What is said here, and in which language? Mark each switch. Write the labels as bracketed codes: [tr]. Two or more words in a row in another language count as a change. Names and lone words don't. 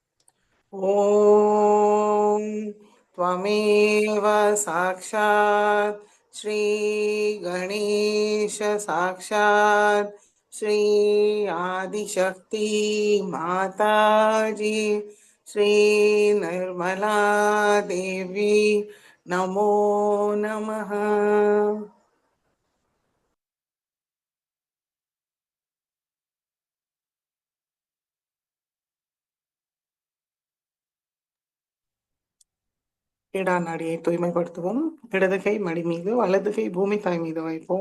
[sa] ॐ त्वमेव साक्षात् श्री गणेश साक्षात् श्री आदिशक्ति माताजी श्री निर्मला देवी नमो नमः। [ta] இடாநாடியை தூய்மைப்படுத்துவோம். இடது கை மடி மீது, வலது கை பூமி தாய் மீது வைப்போம்.